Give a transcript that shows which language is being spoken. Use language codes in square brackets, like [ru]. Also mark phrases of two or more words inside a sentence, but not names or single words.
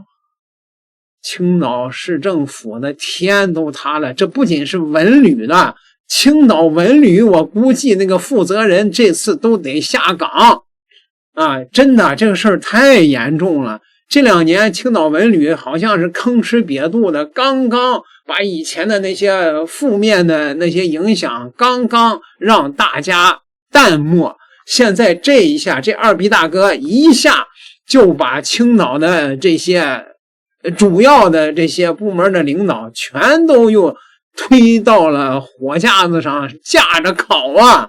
[zh] 青島市政府的天都塌了，這不僅是文旅的，青島文旅我估計那個負責人這次都得下崗啊！真的，這個事兒太嚴重了。這兩年青島文旅好像是吭哧癟肚的，剛剛把以前的那些負面的那些影響剛剛讓大家淡漠，現在這一下這二逼大哥一下就把青島的這些主要的這些部門的領導全都又推到了火架子上架着烤啊。